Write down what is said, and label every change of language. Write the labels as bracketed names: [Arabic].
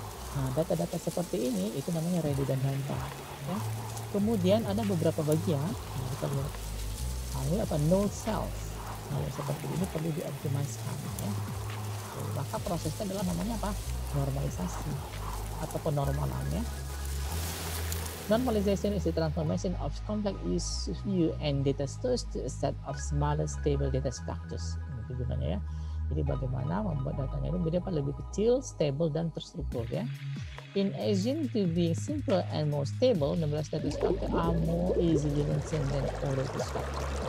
[Indonesian] Nah, data-data seperti ini itu namanya redundant data ya. Kemudian ada beberapa bagian, nah, kita lihat, nah, ini apa? Null cells. Nah, yang seperti ini perlu dioptimalkan ya. Maka prosesnya adalah namanya apa? Normalisasi atau penormalan ya. [English] Normalization is the transformation of complex view and data stores to a set of smaller stable data structures. [Indonesian] Itu gunanya ya. Jadi bagaimana membuat datanya ini menjadi lebih kecil, stable, dan terstruktur ya. [English] In addition to being simpler and more stable, numerous data structure are more easily maintained than older structure.